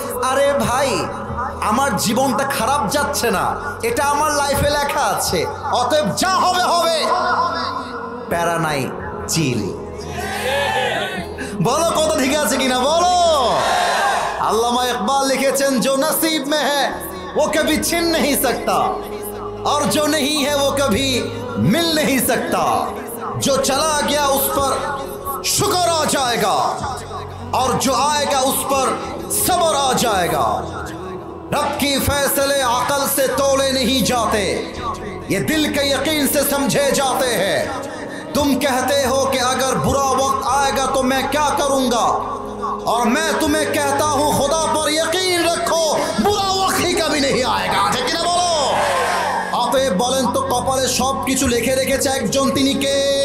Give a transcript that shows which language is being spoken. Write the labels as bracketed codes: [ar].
[bn] আরে ভাই আমার জীবনটা খারাপ যাচ্ছে না, এটা আমার লাইফে লেখা আছে, অতএব যা হবে হবে, প্যারা নাই, চিল। বলো কথা ঠিক আছে কিনা বলো? আল্লামা ইকবাল লিখেছেন [hi] जो नसीब में है वो कभी छिन नहीं सकता। और जो नहीं है वो कभी मिल नहीं सकता। जो चला गया उस पर शुक्र आ जाएगा और जो आएगा उस पर सब्र आ जाएगा। रब के फैसले अकल से तोले नहीं जाते, ये दिल के यकीन से समझे जाते हैं। तुम कहते हो कि अगर बुरा वक्त आएगा तो मैं क्या करूंगा, और मैं तुम्हें कहता हूं खुदा पर यकीन रखो, बुरा वक्त ही कभी नहीं आएगा। ठीक ना बोलो? [bn] অতএব বলেন তো কপালে সব কিছু লিখে রেখেছে একজন, তিনি কে?